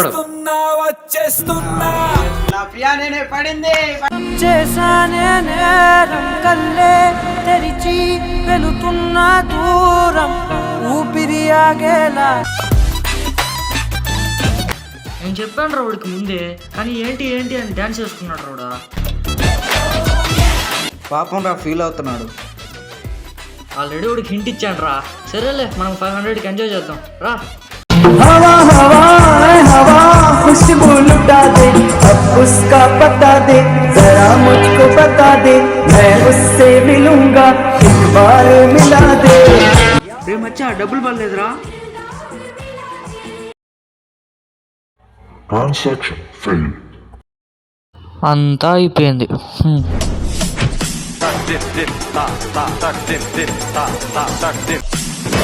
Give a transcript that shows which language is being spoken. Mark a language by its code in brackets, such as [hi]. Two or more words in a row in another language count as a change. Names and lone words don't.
[te] చేశానే నేరం కల్లే తెరిచి వెళుతున్న దూరం ఊపిరి ఆగేలా. నేను చెప్పాను రా వాడికి ముందే, కానీ ఏంటి అని డాన్స్ చేసుకున్నాడు రావుడా. పాపం రా, ఫీల్ అవుతున్నాడు. ఆల్రెడీ వాడికి హింట్ ఇచ్చాను రా. సరేలే, మనం 500కి ఎంజాయ్ చేద్దాం రా. [hi] हवा हवा हवा खुशबू लुटा दे, अब उसका पता दे, जरा मुझको बता दे, मैं उससे मिलूंगा, एक बार मिला दे. [te] రే మచ్చా, డబ్బులు పడలేదురా. [en] Transaction failed. [te] అంతా అయిపోయింది. Tak dip dip ta ta tak dip dip ta ta tak dip.